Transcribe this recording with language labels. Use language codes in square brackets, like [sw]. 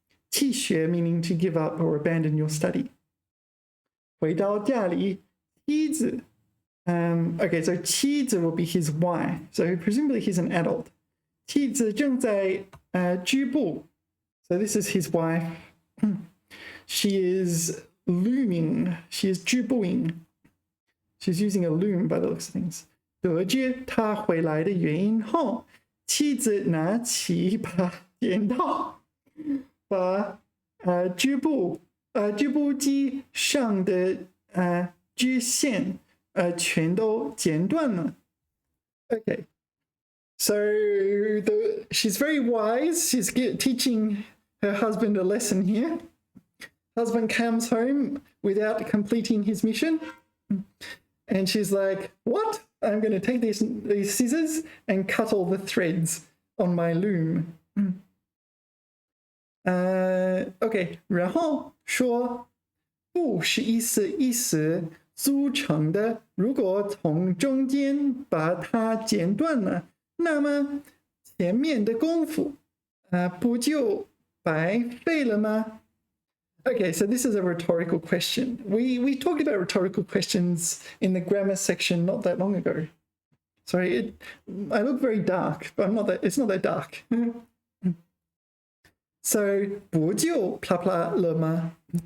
[en] 弃学 meaning to give up or abandon your study. [zh] 回到家里，妻子 [en] okay, so 妻子 will be his wife. So presumably he's an adult. [zh] 妻子正在织布. [en] So this is his wife. She is looming. She is 织布ing. She's using a loom by the looks of things. [zh] 得知他回来的原因后，妻子拿起一把剪刀，把织布机上的织线全都剪断了。 [en] Okay. So she's very wise. She's teaching her husband a lesson here. Husband comes home without completing his mission. And she's like, what? I'm going to take these scissors and cut all the threads on my loom. Okay, [zh] 然后说布是意思组成的，如果从中间把它剪断了，那么前面的功夫不就白费了吗？ [en] Okay, so this is a rhetorical question. We talked about rhetorical questions in the grammar section not that long ago. Sorry, I look very dark, but it's not that dark. [zh] So 不就啪啪了吗?